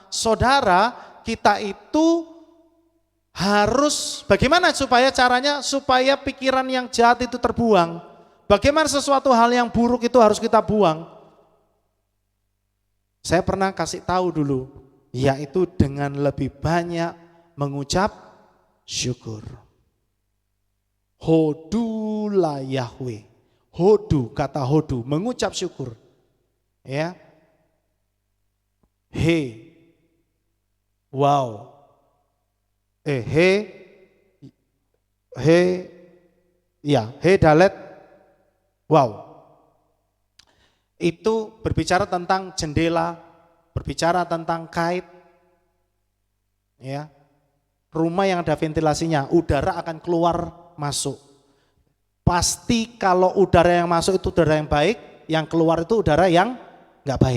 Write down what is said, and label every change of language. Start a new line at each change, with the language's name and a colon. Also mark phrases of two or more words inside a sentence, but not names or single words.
Indonesian: Saudara, kita itu harus, bagaimana supaya caranya supaya pikiran yang jahat itu terbuang? Bagaimana sesuatu hal yang buruk itu harus kita buang? Saya pernah kasih tahu dulu, yaitu dengan lebih banyak mengucap syukur.
Hebrew: הודו ליהוה.
Indonesian: Hodu, kata hodu, mengucap syukur. Ya. He. Wow. He dalet. Wow. Itu berbicara tentang jendela, berbicara tentang kait. Ya. Rumah yang ada ventilasinya, udara akan keluar masuk. Pasti kalau udara yang masuk itu udara yang baik, yang keluar itu udara yang enggak baik.